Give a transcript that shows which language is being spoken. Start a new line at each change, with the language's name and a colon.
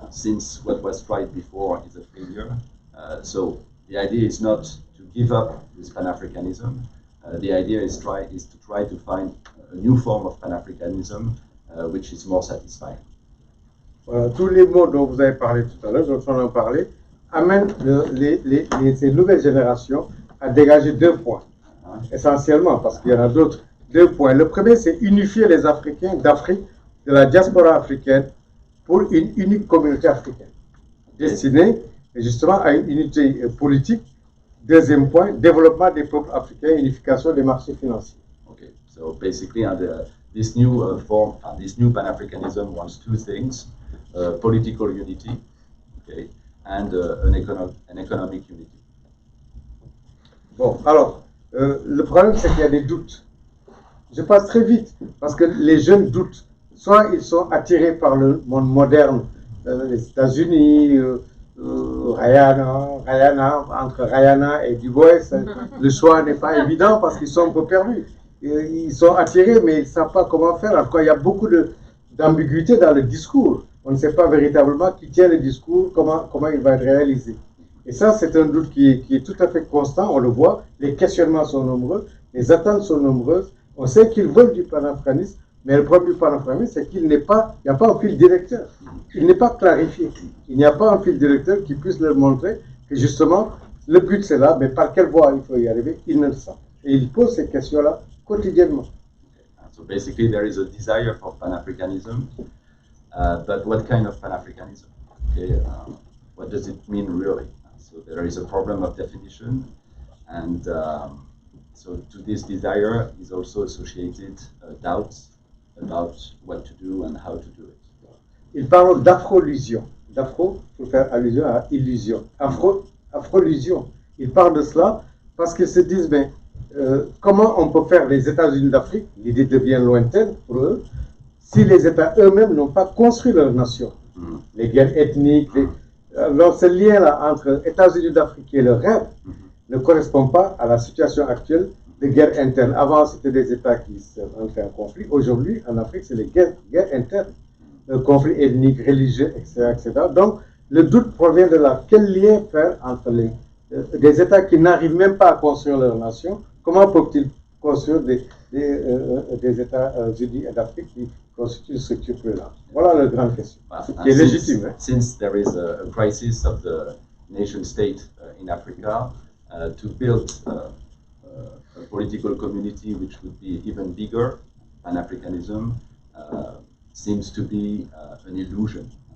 English: Since what was tried before is a failure, so the idea is not to give up with Pan-Africanism. The idea is to try to find a new form of Pan-Africanism which is more satisfying.
French: Voilà, tous les mots dont vous avez parlé tout à l'heure, dont on en parlait, amènent ces nouvelles générations à dégager deux points, essentiellement, parce qu'il y en a d'autres. Deux points. Le premier, c'est unifier les Africains d'Afrique, de la diaspora africaine, pour une unique communauté africaine, destinée justement à une unité politique. Deuxième point, développement des peuples africains, unification des marchés financiers.
English: Okay, so basically, this new form, this new Pan-Africanism wants two things: political unity, okay, and an economic unity.
French: Bon, alors, le problème, c'est qu'il y a des doutes. Je passe très vite, parce que les jeunes doutent. Soit ils sont attirés par le monde moderne, les États-Unis, entre Rihanna et Du Bois, le choix n'est pas évident parce qu'ils sont un peu perdus. Ils sont attirés, mais ils ne savent pas comment faire. Alors, il y a beaucoup d'ambiguïté dans le discours. On ne sait pas véritablement qui tient le discours, comment il va être réalisé. Et ça, c'est un doute qui est tout à fait constant, on le voit. Les questionnements sont nombreux, les attentes sont nombreuses. On sait qu'ils veulent du panafricanisme, mais le problème du panafricanisme, c'est qu'il n'y a pas un fil directeur. Il n'est pas clarifié. Il n'y a pas un fil directeur qui puisse leur montrer que justement, le but c'est là, mais par quelle voie il faut y arriver, ils ne le savent. Et ils posent ces questions-là quotidiennement.
English: So basically, there is a desire for Pan-Africanism, but what kind of Pan-Africanism? Okay, what does it mean really? So there is a problem of definition, and so to this desire is also associated doubts about what to do and how to do it.
French: Ils parlent d'afro-illusion. D'afro, il faut faire allusion à illusion. Afro-illusion. Ils parlent de cela parce qu'ils se disent, comment on peut faire les États-Unis d'Afrique, l'idée devient lointaine pour eux, si les États eux-mêmes n'ont pas construit leur nation. les guerres ethniques. Donc ce lien-là entre États-Unis d'Afrique et le rêve ne correspond pas à la situation actuelle de guerre interne. Avant, c'était des États qui entraient en conflit. Aujourd'hui, en Afrique, c'est les guerres internes, conflits ethniques, religieux, etc., etc. Donc, le doute provient de là. Quel lien faire entre des États qui n'arrivent même pas à construire leur nation? Comment peuvent-ils construire des États-Unis d'Afrique qui constituent une structure plus large? Voilà la grande question, qui est légitime.
English: Since there is a crisis of the nation state in Africa, to build a political community which would be even bigger, Pan-Africanism seems to be an illusion.